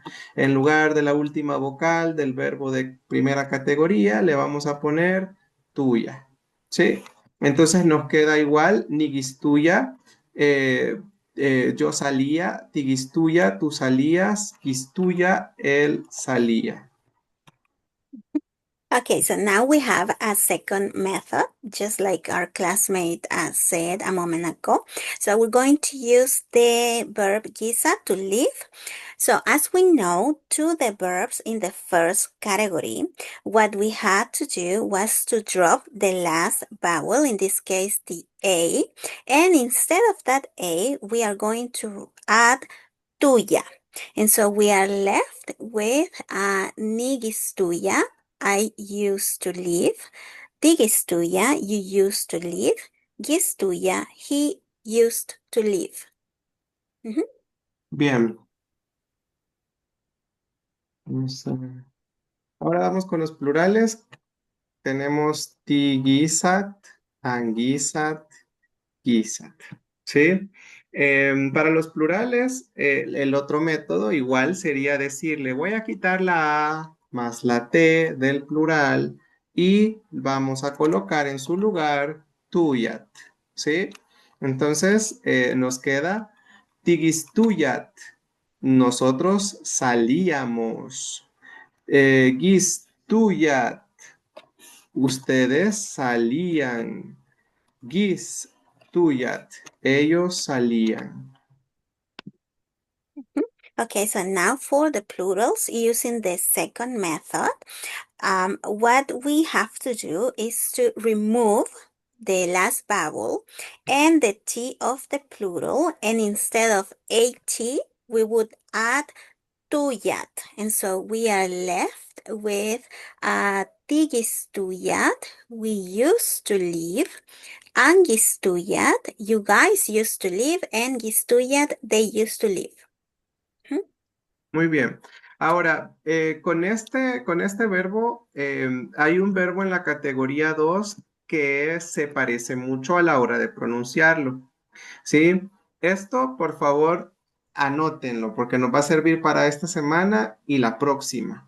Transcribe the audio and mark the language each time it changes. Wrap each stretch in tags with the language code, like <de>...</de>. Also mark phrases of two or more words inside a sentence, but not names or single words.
<es>En lugar de la última vocal del verbo de primera categoría, le vamos a poner tuya, ¿sí? Entonces nos queda igual, nigistuya, yo salía, tigistuya, tú salías, gistuya, él salía.</es> <en>Okay, so now we have a second method, just like our classmate said a moment ago. So we're going to use the verb gisa to leave. So as we know, to the verbs in the first category, what we had to do was to drop the last vowel, in this case the A, and instead of that A, we are going to add tuya. And so we are left with nigistuya, I used to live. Tigistuya, you used to live. Gistuya, he used to live. Ujú.</en> <es>Bien. Vamos a ver. Ahora vamos con los plurales. Tenemos tigisat, angisat, gisat. ¿Sí? Para los plurales, el otro método igual sería decirle, voy a quitar la A más la T del plural y vamos a colocar en su lugar tuyat. ¿Sí? Entonces nos queda tigistuyat. Nosotros salíamos. Gistuyat. Ustedes salían. Gistuyat. Ellos salían.</es> <en>Okay, so now for the plurals using the second method, what we have to do is to remove the last vowel and the T of the plural, and instead of AT, we would add tuyat. And so we are left with tigistuyat, we used to live, and gistuyat, you guys used to live, and gistuyat, they used to live.</en> <es>Muy bien. Ahora, con este verbo, hay un verbo en la categoría 2 que se parece mucho a la hora de pronunciarlo. ¿Sí? Esto, por favor, anótenlo porque nos va a servir para esta semana y la próxima.</es>